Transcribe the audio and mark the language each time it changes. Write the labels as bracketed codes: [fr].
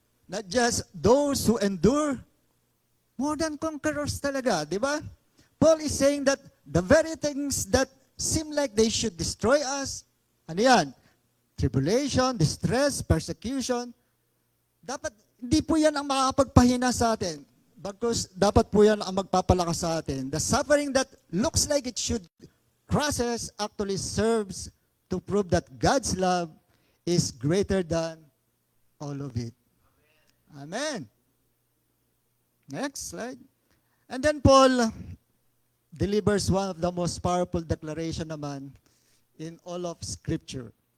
[en] Not just those who endure. More than conquerors talaga, di ba? Paul is saying that the very things that seem like they should destroy us, ano yan? Tribulation, distress, persecution. [tl] Dapat, hindi po yan ang makakapagpahina sa atin. Bagkus, dapat po yan ang magpapalakas sa atin. [en] The suffering that looks like it should crush us actually serves to prove that God's love is greater than all of it. Amen. Next slide. And then Paul delivers one of the most powerful declaration naman in all of Scripture.